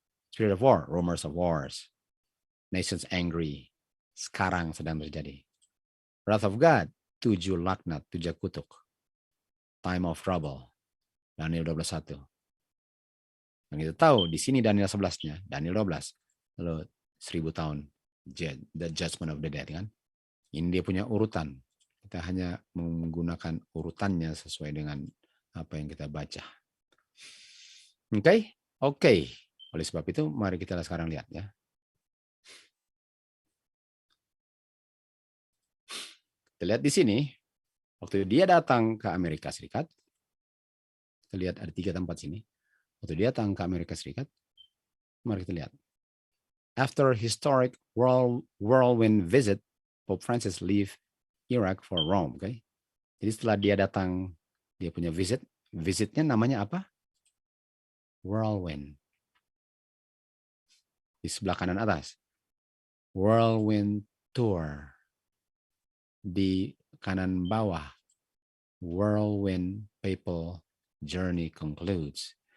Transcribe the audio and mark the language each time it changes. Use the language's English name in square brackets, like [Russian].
[English] Spirit of War, Rumors of Wars. Nations Angry. [Indonesian] Sekarang sedang terjadi. [English] Wrath of God, [Indonesian] 7 laknat, 7 kutuk. [English] Time of Trouble. Daniel 12:1. [Indonesian] Yang kita tahu di sini Daniel 11-nya, Daniel 12. Lalu 1000 tahun [English] the Judgment of the Dead, [Indonesian] kan? Ini dia punya urutan. Kita hanya menggunakan urutannya sesuai dengan apa yang kita baca. Oke. Oleh sebab itu mari kita sekarang lihat ya. Kita lihat di sini waktu dia datang ke Amerika Serikat. Kita lihat ada 3 tempat sini. Waktu dia datang ke Amerika Serikat, mari kita lihat. [English] After historic whirlwind visit, Pope Francis leave Iraq for Rome. Okay? [Indonesian] Jadi setelah dia datang, dia punya visitnya namanya apa? [English] Whirlwind. [Indonesian] Di sebelah kanan atas. [English] Whirlwind Tour. [Indonesian] Di kanan bawah. [English] Whirlwind Papal Journey Concludes.